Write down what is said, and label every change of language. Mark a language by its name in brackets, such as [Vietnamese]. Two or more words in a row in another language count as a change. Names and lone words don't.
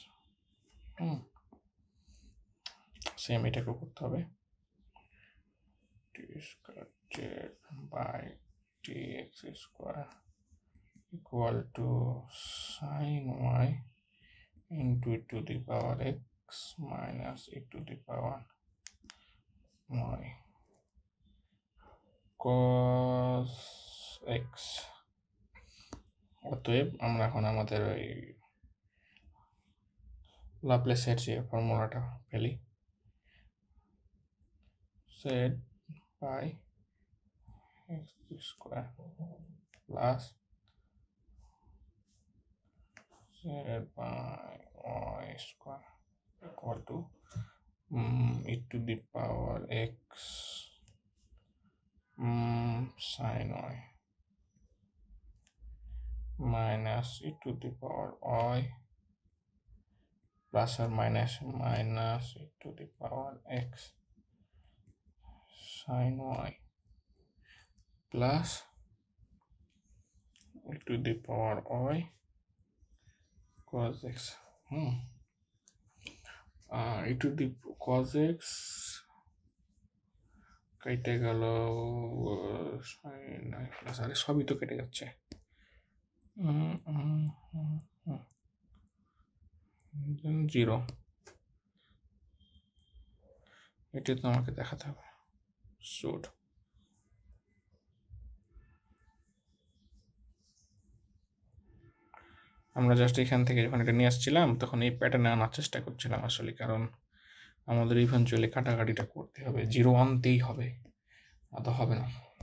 [English] সেম [Bangla] এটাকে করতে হবে [English] d square z by dx square equal to sin y into e to the power x minus e to the power y cos x. [Bangla] অতএব আমরা এখন আমাদের ওই লাপ্লাসের যে ফর্মুলাটা ফেলি [English] z by x square plus z by y square equal to e to the power x sin y minus e to the power y plus or minus e to the power x sin y plus e to the power y cos x. e to the cos x [Bangla] কেটে গেল [English] sin y plus [Bangla] আরে সবই তো কেটে যাচ্ছে জিরো, এটা তো আমাকে দেখাতে হবে শুড আমরা জাস্ট এখান থেকে যখন এটা নিয়ে আসছিলাম তখন এই প্যাটার্নে আনার চেষ্টা করছিলাম আসলে, কারণ আমাদের ইভেন্চুয়ালি কাটাকাটিটা করতে হবে, জিরো আনতেই হবে, তো হবে না।